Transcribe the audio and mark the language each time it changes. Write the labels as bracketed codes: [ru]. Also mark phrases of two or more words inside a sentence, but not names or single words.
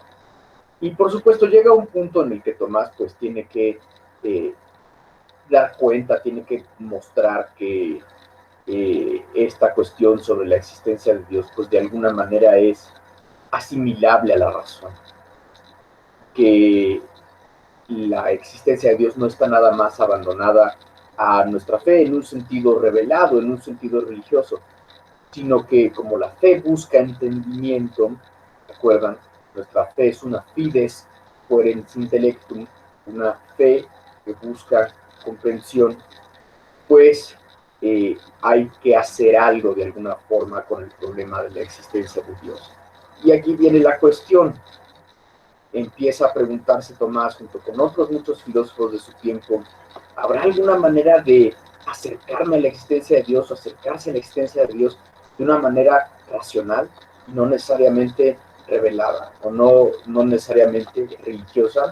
[es] Y por supuesto llega un punto en el que Tomás pues tiene que dar cuenta, tiene que mostrar que esta cuestión sobre la existencia de Dios pues de alguna manera es asimilable a la razón, que la existencia de Dios no está nada más abandonada a nuestra fe en un sentido revelado, en un sentido religioso, sino que como la fe busca entendimiento, ¿recuerdan? Nuestra fe es una [la] fides querens intellectum, [es] una fe que busca comprensión, pues hay que hacer algo de alguna forma con el problema de la existencia de Dios. Y aquí viene la cuestión. Empieza a preguntarse Tomás, junto con otros muchos filósofos de su tiempo, ¿habrá alguna manera de acercarme a la existencia de Dios, o acercarse a la existencia de Dios de una manera racional, no necesariamente revelada, o no necesariamente religiosa?